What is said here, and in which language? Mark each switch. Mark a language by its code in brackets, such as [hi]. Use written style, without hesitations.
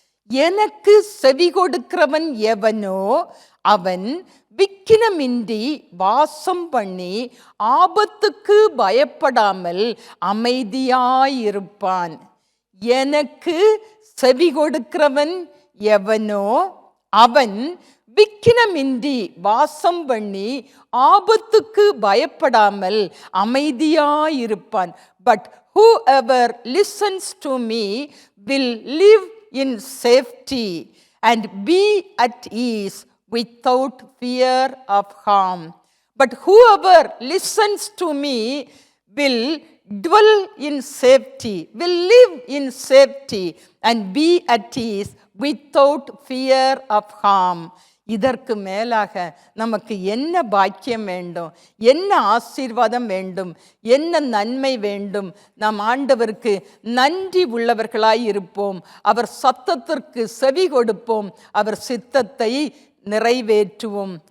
[ta] எனக்கு செவி கொடுக்கிறவன் எவனோ அவன் விக்கினமின்றி வாசம் பண்ணி ஆபத்துக்கு பயப்படாமல் அமைதியாயிருப்பான். எனக்கு செவி கொடுக்கிறவன் எவனோ அவன் விக்கினமின்றி வாசம் பண்ணி ஆபத்துக்கு பயப்படாமல் அமைதியாயிருப்பான். [en] But whoever listens to me will live in safety and be at ease without fear of harm. But whoever listens to me will dwell in safety, will live in safety and be at ease without fear of harm. [ta] இதற்கு மேலாக நமக்கு என்ன பாக்கியம் வேண்டும், என்ன ஆசீர்வாதம் வேண்டும், என்ன நன்மை வேண்டும்? நாம் ஆண்டவருக்கு நன்றி உள்ளவர்களாய் இருப்போம், அவர் சத்தத்திற்கு செவி கொடுப்போம், அவர் சித்தத்தை நிறைவேற்றுவோம்.